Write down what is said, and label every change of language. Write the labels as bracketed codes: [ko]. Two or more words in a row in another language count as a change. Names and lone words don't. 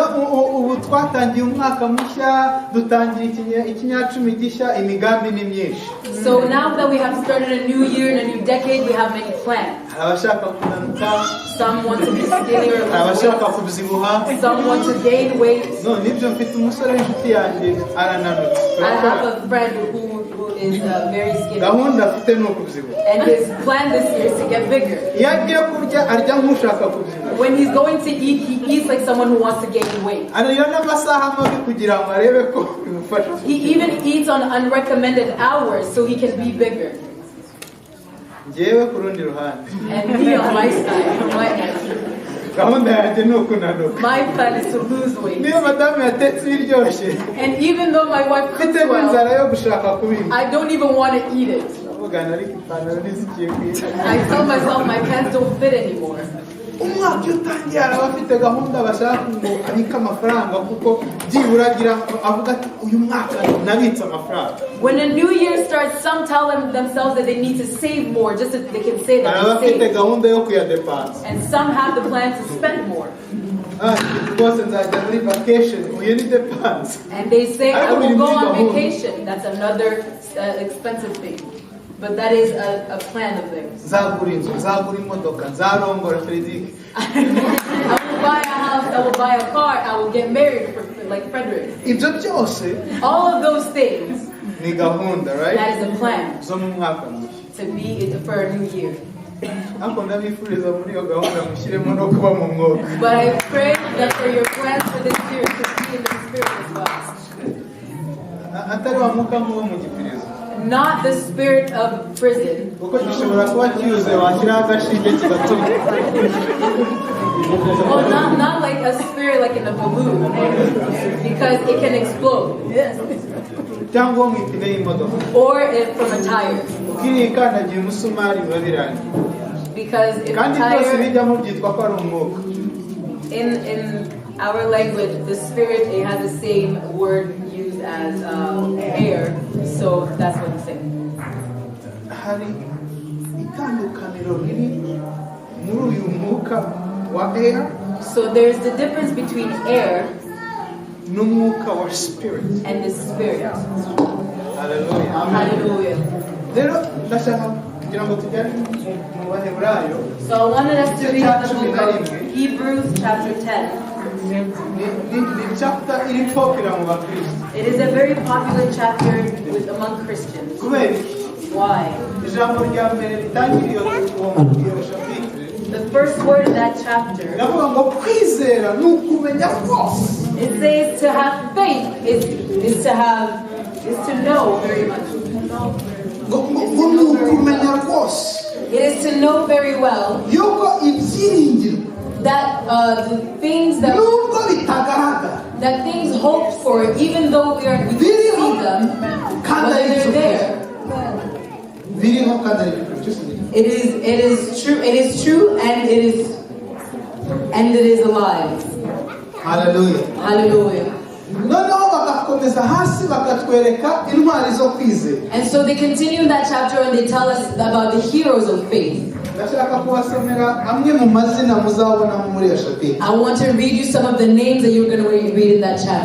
[en] So now that we have started a new year and a new decade, we have many plans. Some want to be skinnier, some want to gain weight. I have a friend who is very skinny. [rw] gahunda afite ni ukubyibuha. [en] And his plan this year is to get bigger. [rw] iyo agiye kurya arya nk'ushaka kubyibuha. [en] When he's going to eat, he eats like someone who wants to gain weight. [rw] ariyo n'amasaha mabi kugira ngo arebe ko bimufasha. [en] He even eats on unrecommended hours so he can be bigger. [rw] njyewe ku rundi ruhande. [en] And me on my side, on my end, [rw] gahunda yanjye ni ukunanuka. [en] my plan is to lose weight. [rw] niyo madamu yatetse ibiryoshye. [en] And even though my wife cooks [rw] mfite inzara [en] well, [rw] yo gushaka kubirya. [en] I don't even want to eat it. [rw] avugana ariko ipantaro ntizigiye kwita. [en] I tell myself my pants don't fit anymore. [rw] umwaka iyo utangiye araba afite gahunda bashaka ngo abike amafaranga kuko byibura agira avuga ati uyu mwaka nabitse amafaranga. [en] When a new year starts, some tell themselves that they need to save more just so they can say that [rw] araba [en] they [rw] afite [en] saved. [rw] gahunda yo kuyadepansa. [en] And some have the plan to spend more. [rw] rwose nzajya muri vacation uyu ni depanse. [en] And they say, I will go on vacation. That's another expensive thing. But that is a plan of theirs. [rw] nzagura inzu, nzagura imodoka, nzarongora Frederick. [en] I will buy a house, I will buy a car, I will get married like Frederick. [rw] ibyo byose [en] All of those things, [rw] ni gahunda, [en] right? that is a plan [rw] zo mu mwaka mushya. [en] to be for a new year. [rw] ariko ndabifuriza muri iyo gahunda mushyiremo no kuba mu mwuka. [en] But I pray that for your plans for this year to be in the spirit as well. [rw] atari wa mwuka nk'uwo mu gipirizo. [en] Not the spirit of prison. [rw] kuko gishobora kuba cyuzuye washyiraho agashinge kigatuma. [en] Well, not like a spirit like in a balloon, because it can explode. [rw] cyangwa mu ipine y'imodoka. [en] Or from a tire. [rw] ukiriye ikandagiye umusumari biba birangiye. [en] Because if a [rw] kandi byose [en] tire, [rw] bijyamo byitwa ko ari umwuka. [en] in our language, the spirit, it has the same word used as air. So that's what I'm saying. [rw] hari itandukaniro riri muri uyu mwuka wa air [en] So there's the difference between air [rw] n'umwuka wa spirit. [en] and the spirit. Hallelujah. Hallelujah. [rw] rero ndashaka kugira ngo tujyane mu baheburayo. [en] So I wanted us to read the book of Hebrews chapter 10. [rw] ni chapter iri popular mu bakristo. [en] It is a very popular chapter among Christians. [rw] kubera [en] Why? [rw] ijambo rya mbere ritangiriye iyo chapitre [en] The first word in that chapter, [rw] ndavuga ngo kwizera ni ukumenya rwose. [en] it says to have faith is to know very much. [rw] ngo ni ukumenya rwose [en] It is to know very well [rw] yuko ibyiringiro [en] that the things [rw] nubwo bitagaragara [en] that things hoped for, even though we can't see them, whether they're there. [rw] biriho kandi ari byose. [en] It is true. It is true, and it is alive. Hallelujah. Hallelujah. [rw] noneho bagakomeza hasi bakatwereka intwari zo kwizera. [en] And so they continue in that chapter and they tell us about the heroes of faith. [rw] ndashaka kubasomera amwe mu mazina muzabona muri iyo chapitre. [en] I want to read you some of the names that you're going to read in that chapter